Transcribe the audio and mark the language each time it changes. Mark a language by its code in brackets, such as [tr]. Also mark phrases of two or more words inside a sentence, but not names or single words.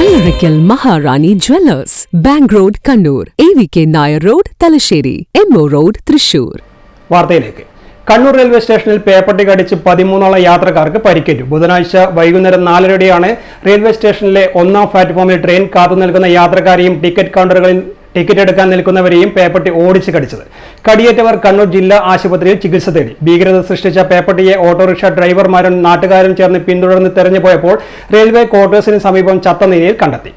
[ml] Karaikal Maharani Jewellers, Bank Road, Kannur, AVK Nair Road, Talasheri, MO Road, Thrissur. വാർത്തയിലേക്ക്. കണ്ണൂർ റെയിൽവേ സ്റ്റേഷനിൽ പേപ്പട്ടി കടിച്ച് 13ഓളം യാത്രക്കാർക്ക് പരിക്കേറ്റു. ബുധനാഴ്ച വൈകുന്നേരം 4:30 റെയിൽവേ സ്റ്റേഷനിലെ 1ാം പ്ലാറ്റ്ഫോമിൽ ട്രെയിൻ കാത്തു നിൽക്കുന്ന യാത്രക്കാരെയും ടിക്കറ്റ് കൗണ്ടറുകളിൽ ടിക്കറ്റ് എടുക്കാൻ നിൽക്കുന്നവരെയും പേപ്പട്ടി ഓടിച്ച് കടിച്ചത്. കടിയേറ്റവർ കണ്ണൂർ ജില്ലാ ആശുപത്രിയിൽ ചികിത്സ തേടി. ഭീകരത സൃഷ്ടിച്ച പേപ്പട്ടിയെ ഓട്ടോറിക്ഷ ഡ്രൈവർമാരും നാട്ടുകാരും ചേർന്ന് പിന്തുടർന്ന് തെരഞ്ഞു പോയപ്പോൾ റെയിൽവേ ക്വാർട്ടേഴ്സിന് സമീപം ചത്ത നിലയിൽ കണ്ടെത്തി.